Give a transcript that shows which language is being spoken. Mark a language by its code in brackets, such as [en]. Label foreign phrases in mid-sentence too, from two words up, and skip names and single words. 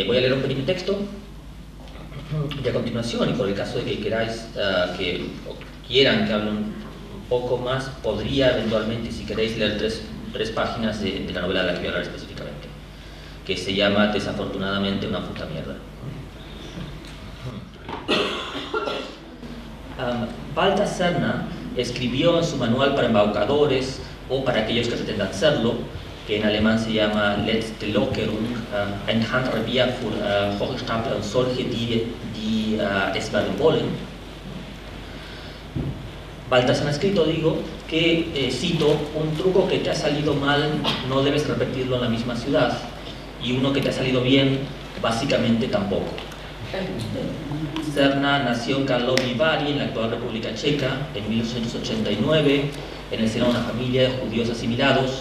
[es] Voy a leer un pequeño texto, y a continuación, y por el caso de que queráis quieran que hable un poco más, podría eventualmente, si queréis, leer tres páginas de la novela de la que voy a hablar específicamente, que se llama Desafortunadamente una puta mierda. Walter Serna escribió en su manual para embaucadores, o para aquellos que pretendan serlo, que en alemán se llama Letzte Lockerung, ein Handrevier für Hochstapler und solche, die es werden wollen. Baltasar ha escrito, digo, que, cito, un truco que te ha salido mal no debes repetirlo en la misma ciudad, y uno que te ha salido bien, básicamente tampoco. Serna nació en Karlovy Vary, en la actual República Checa, en 1889, en el seno de una familia de judíos asimilados.